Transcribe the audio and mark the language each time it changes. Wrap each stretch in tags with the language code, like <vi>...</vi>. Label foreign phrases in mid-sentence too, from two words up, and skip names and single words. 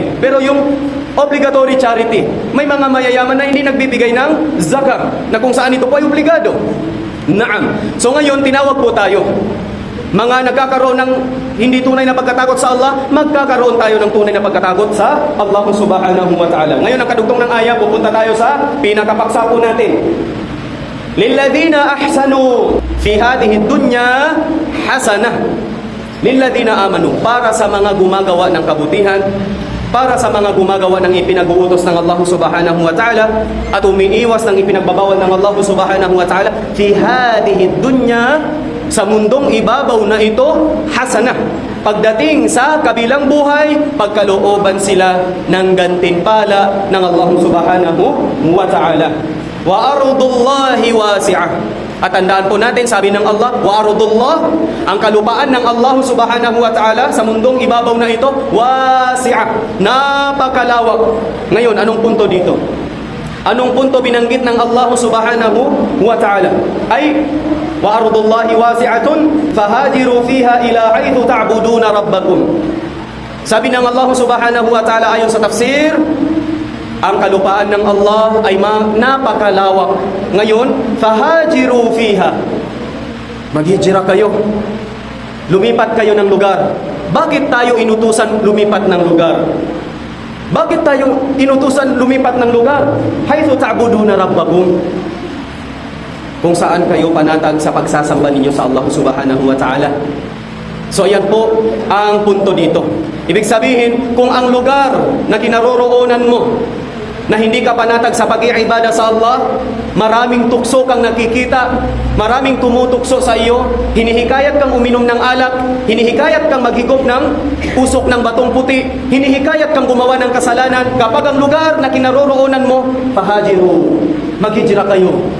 <tl>Pero yung obligatory charity, may mga mayayaman na hindi nagbibigay ng zakah, na kung saan ito po ay obligado. Naam. So ngayon, tinawag po tayo. Mga nagkakaroon ng hindi tunay na pagkatakot sa Allah, magkakaroon tayo ng tunay na pagkatakot sa Allah</tl> <ar>سبحانه وتعالى.</ar> <tl>Ngayon, ang kadugtong ng aya, pupunta tayo sa pinakapaksa po natin.</tl> <ar>للذين أحسنوا في هذه الدنيا حسنة. للذين آمنوا,</ar> <tl>para sa mga gumagawa ng kabutihan, para sa mga gumagawa ng ipinag-uutos ng Allah</tl> <ar>سبحانه وتعالى</ar> <tl>at umiiwas ng ipinagbabawal ng Allah</tl> <ar>سبحانه وتعالى, في هذه الدنيا,</ar> <tl>sa mundong ibabaw na ito, hasanah. Pagdating sa kabilang buhay, pagkalooban sila ng gantimpala ng Allah</tl> <ar>سبحانه وتعالى. وأرض الله واسعة.</ar> <tl>At tandaan po natin, sabi ng Allah,</tl> <ar>وأرض الله,</ar> <tl>ang kalupaan ng Allah</tl> <ar>سبحانه وتعالى</ar> <tl>sa mundong ibabaw na ito, wasi'ah, napakalawak. Ngayon, anong punto dito? Anong punto binanggit ng Allah</tl> <ar>سبحانه وتعالى? Ay, وأرض الله واسعة فهاجروا فيها إلى حيث تعبدون ربكم.</ar> <tl>Sabi ng Allah</tl> <ar>سبحانه وتعالى</ar> <tl>ayon sa tafsir, ang kalupaan ng Allah ay napakalawak. Ngayon,</tl> <ar>فهاجروا فيها,</ar> <tl>maghijira kayo, lumipat kayo ng lugar. Bakit tayo inutusan lumipat ng lugar? Bakit tayo inutusan lumipat ng lugar?</tl> <ar>حيث تعبدون ربكم,</ar> <tl>kung saan kayo panatag sa pagsasamba ninyo sa Allah</tl> <ar>سبحانه وتعالى.</ar> <tl>So ayan po ang punto dito. Ibig sabihin, kung ang lugar na kinaroroonan mo na hindi ka panatag sa pag-iibada sa Allah, maraming tukso kang nakikita, maraming tumutukso sa iyo, hinihikayat kang uminom ng alak, hinihikayat kang maghigop ng usok ng batong puti, hinihikayat kang gumawa ng kasalanan, kapag ang lugar na kinaroroonan mo, fahajiru, maghijra kayo.</tl>